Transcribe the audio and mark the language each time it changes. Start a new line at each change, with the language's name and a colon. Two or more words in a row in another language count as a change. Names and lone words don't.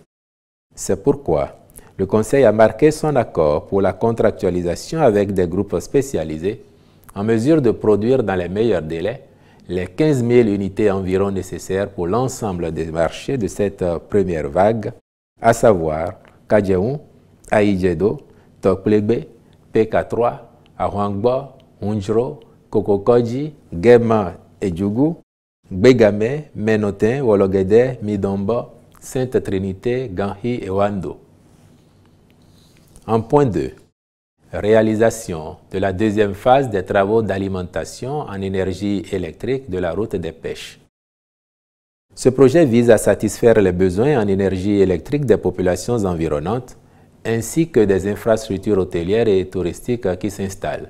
French: C'est pourquoi le Conseil a marqué son accord pour la contractualisation avec des groupes spécialisés en mesure de produire dans les meilleurs délais les 15 000 unités environ nécessaires pour l'ensemble des marchés de cette première vague, à savoir Kadjeun, Aïdjedo, Tokplegbe, PK3, Ahwangbo, Unjro, Kokokoji, Gema et Djougou, Gbegame, Menotin, Wologede, Midombo, Sainte Trinité, Ganhi et Wando. En point 2, réalisation de la deuxième phase des travaux d'alimentation en énergie électrique de la route des pêches. Ce projet vise à satisfaire les besoins en énergie électrique des populations environnantes ainsi que des infrastructures hôtelières et touristiques qui s'installent.